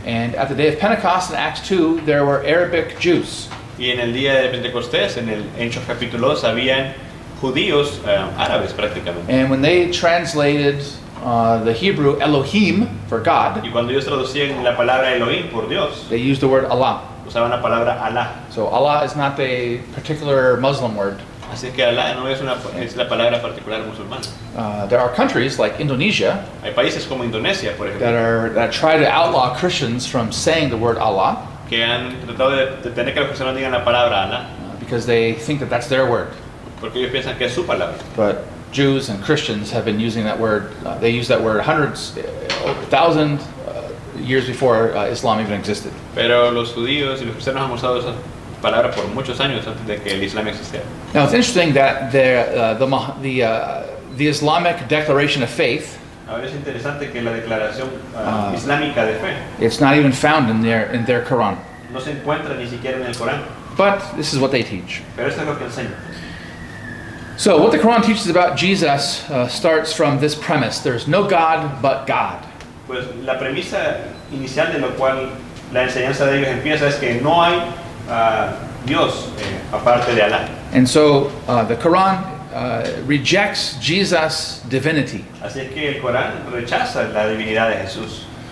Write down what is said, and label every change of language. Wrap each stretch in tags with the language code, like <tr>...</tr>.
<en>And at the day of Pentecost in Acts 2, there were Arabic Jews.</en> <es>Y en el día de Pentecostés, en el Hechos capítulo 2, habían judíos árabes prácticamente.</es> <en>And when they translated the Hebrew Elohim for God,</en> <es>Y cuando ellos traducían la palabra Elohim por Dios,</es> <en>they used the word Allah.</en> <es>usaban la palabra Alá.</es> <en>So Allah is not a particular Muslim word.</en> <es>Así que Alá no es la palabra particular musulmana.</es> <en>There are countries like Indonesia</en> <es>Hay países como Indonesia, por ejemplo,</es> <en>that try to outlaw Christians from saying the word Allah</en> <es>que han tratado de tener que los cristianos digan la palabra Alá,</es> <en>because they think that that's their word.</en> <es>porque ellos piensan que es su palabra.</es> <en>But Jews and Christians have been using that word. They used that word hundreds, over 1,000 years before Islam even existed.</en> <es>Pero los judíos y los cristianos han usado esa palabra por muchos años antes de que el Islam existiera.</es> <en>Now it's interesting that the Islamic Declaration of Faith,</en> <es>Ahora es interesante que la declaración islámica de fe</es> <en>it's not even found in their Quran.</en> <es>no se encuentra ni siquiera en el Corán,</es> <en>But this is what they teach.</en> <es>pero esto es lo que enseña.</es> <en>So what the Quran teaches about Jesus starts from this premise: there's no God but God.</en> <es>Pues la premisa inicial de lo cual la enseñanza de ellos empieza es que no hay Dios aparte de Alá.</es> <en>And so the Quran rejects Jesus' divinity.</en> <es>Así es que el Corán rechaza la divinidad de Jesús.</es>